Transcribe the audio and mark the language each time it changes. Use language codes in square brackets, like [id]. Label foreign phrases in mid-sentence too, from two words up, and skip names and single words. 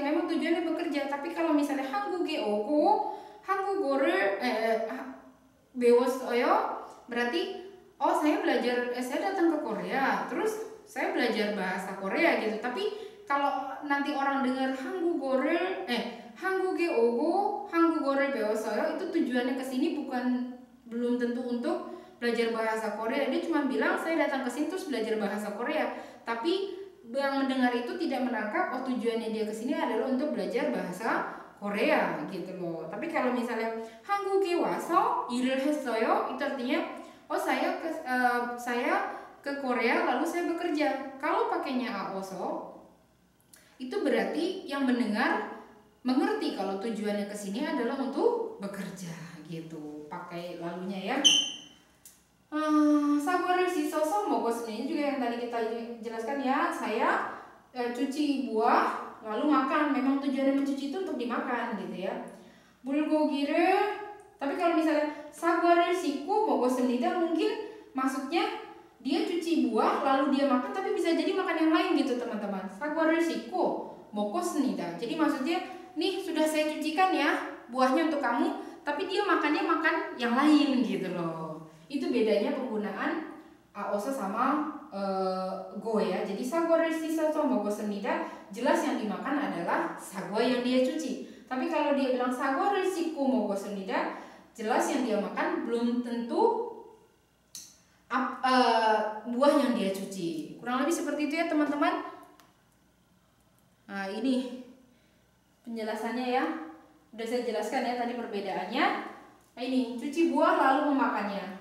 [id] Memang tujuannya bekerja. Tapi kalau misalnya [ko] 한국에 오고 한국어를 배웠어요, [id] berarti oh saya datang ke Korea terus saya belajar bahasa Korea gitu. Tapi kalau nanti orang dengar [ko] 한국에 오고 한국어를 배웠어요, [id] itu tujuannya ke sini belum tentu untuk belajar bahasa Korea. Dia cuma bilang saya datang ke sini terus belajar bahasa Korea. Tapi yang mendengar itu tidak menangkap oh tujuannya dia ke sini adalah untuk belajar bahasa Korea gitu loh. Tapi kalau misalnya [ko] 한국에 와서 일을 했어요, [id] itu artinya oh saya ke Korea lalu saya bekerja. Kalau pakainya aoso itu berarti yang mendengar mengerti kalau tujuannya ke sini adalah untuk bekerja gitu. Pakai lalunya ya. [ko] 사과를 씻어서 먹었습니다. [id] Ini juga yang tadi kita jelaskan ya. Saya cuci buah lalu makan. Memang tujuannya mencuci itu untuk dimakan gitu ya. bulgogi를, tapi kalau misalnya [ko] 사과를 씻고 먹었습니다, [id] mungkin maksudnya dia cuci buah lalu dia makan, tapi bisa jadi makan yang lain gitu teman-teman. [ko] 사과를 씻고 먹었습니다. [id] Jadi maksudnya nih sudah saya cucikan ya buahnya untuk kamu, tapi dia makan yang lain gitu loh. Itu bedanya penggunaan aoso sama go ya. [ko] Jadi 사과를 씻어서 먹었습니다, [id] jelas yang dimakan adalah sagwa yang dia cuci. Tapi kalau dia bilang [ko] 사과를 씻고 먹었습니다, [id] jelas yang dia makan belum tentu buah yang dia cuci. Kurang lebih seperti itu ya teman-teman. Nah ini penjelasannya ya. Udah saya jelaskan ya tadi perbedaannya. Nah ini cuci buah lalu memakannya.